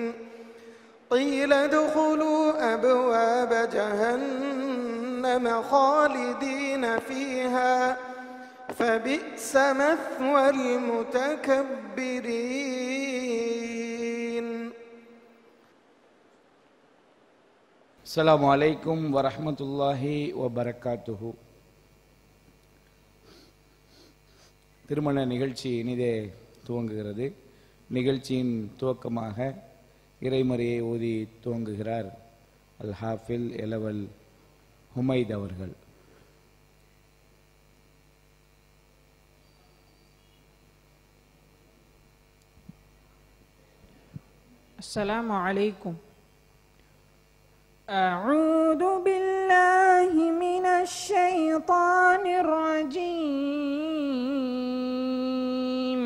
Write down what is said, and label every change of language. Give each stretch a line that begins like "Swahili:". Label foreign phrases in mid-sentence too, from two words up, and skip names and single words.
Arabic: قيل ادخلوا أبواب جهنم خالدين فيها فبئس مثوى المتكبرين. السلام عليكم ورحمة الله وبركاته.
Tamil: திருமண நிகழ்ச்சி இனிதே துவங்குகிறது. நிகழ்ச்சியின் துவக்கமாக இறைமறையை ஓதி துவங்குகிறார் அல் ஹாஃபில் எலவல் ஹுமைத் அவர்கள்.
Arabic: السلام عليكم. أعوذ بالله من الشيطان الرجيم.